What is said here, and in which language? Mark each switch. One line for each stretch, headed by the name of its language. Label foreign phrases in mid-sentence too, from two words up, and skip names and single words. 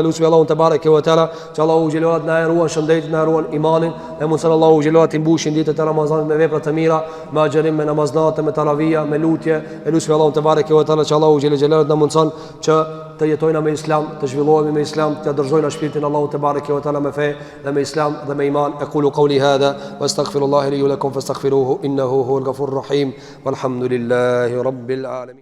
Albanian: Lusmi Allahun
Arabic: تبارك وتعالى
Albanian: që Allahu xhelalu na ruan shëndetin, na ruan imanin. E mund sallallahu xhelalu të mbushin ditët e Ramazanit me vepra të mira, me agjerim, me namaznate, me taravia, me lutje. E lusmi Allahun
Arabic: تبارك وتعالى
Albanian: që Allahu xhelalu na mundson që të jetojna me islam, të zhvillohemi me islam, të dorëzojna shpirtin Allahu
Arabic: تبارك وتعالى
Albanian: me fe dhe me islam dhe me iman.
Arabic: أقول قولي هذا وأستغفر الله لي ولكم فاستغفروه إنه هو الغفور الرحيم والحمد لله رب العالمين.